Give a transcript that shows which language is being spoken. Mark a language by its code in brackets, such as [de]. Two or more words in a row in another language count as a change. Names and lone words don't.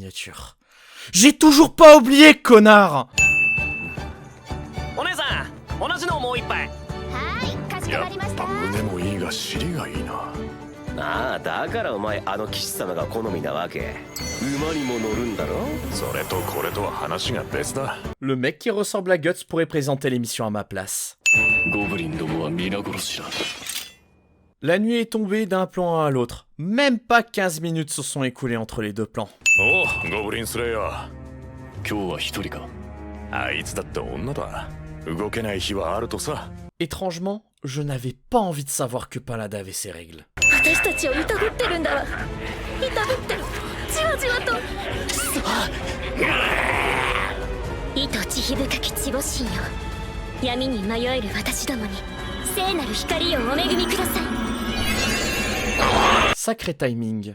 [fr] Les miniatures. J'ai toujours pas oublié, connard! [ja] お姉さん同じのもう一杯。かしこまりました。胸もいいが尻がいいな。ああだからお前あの騎士様が好みなわけ。馬にも乗るんだろ。それとこれとは話が別だ。 [fr] Le mec qui ressemble à Guts pourrait présenter l'émission à ma place. [ja] ゴブリンどもは皆殺しだ。 [fr] La nuit est tombée d'un plan à l'autre. Même pas 15 minutes se sont écoulées entre les deux plans. [ja] おうゴブリンスレイヤー。今日は一人か。あいつだって女だ。動けない日はあるとさ。 [fr] Étrangement, je n'avais pas envie de savoir que Paladin avait ses règles. [ja] 私たちをいたぶってるんだわ。いたぶってる。じわじわと。糸慈悲深き地母神よ。闇に迷える私どもに聖なる光をお恵みください。 [fr] Sacré timing.